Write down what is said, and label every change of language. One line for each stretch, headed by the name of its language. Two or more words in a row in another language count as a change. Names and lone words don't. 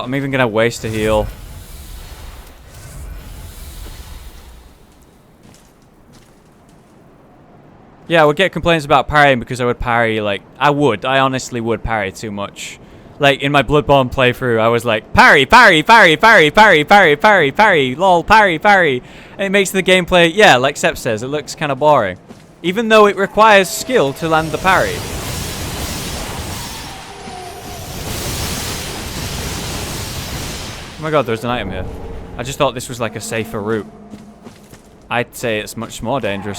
English: I'm even gonna waste a heal. Yeah, I would get complaints about parrying because I would parry, like, I honestly would parry too much. Like, in my Bloodborne playthrough, I was like, parry, parry, parry, parry, parry, parry, parry, parry, lol, parry, parry. And it makes the gameplay, yeah, like Sep says, it looks kind of boring. Even though it requires skill to land the parry. Oh my god, there's an item here. I just thought this was like a safer route. I'd say it's much more dangerous.